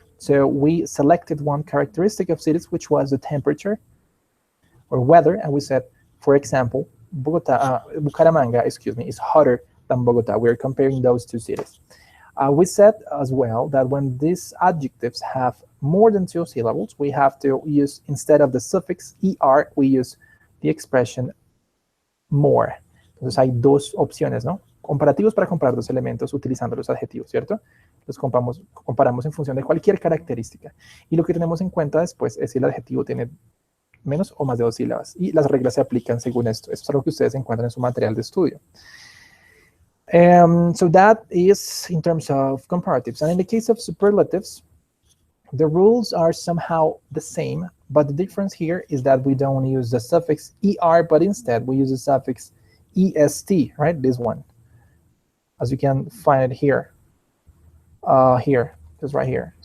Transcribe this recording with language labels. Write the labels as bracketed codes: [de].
[en] So we selected one characteristic of cities, which was the temperature or weather, and we said, for example, Bucaramanga, excuse me, is hotter than Bogota. We're comparing those two cities. We said as well that when these adjectives have more than two syllables, we have to use, instead of the suffix er, we use the expression more. [es] Entonces hay dos opciones, ¿no? Comparativos para comparar dos elementos utilizando los adjetivos, ¿cierto? Los comparamos en función de cualquier característica. Y lo que tenemos en cuenta después es si el adjetivo tiene menos o más de dos sílabas. Y las reglas se aplican según esto. Eso es algo que ustedes encuentran en su material de estudio. [en] So that is in terms of comparatives. And in the case of superlatives, the rules are somehow the same, but the difference here is that we don't use the suffix er, but instead we use the suffix est, right? This one, as you can find it here, just right here.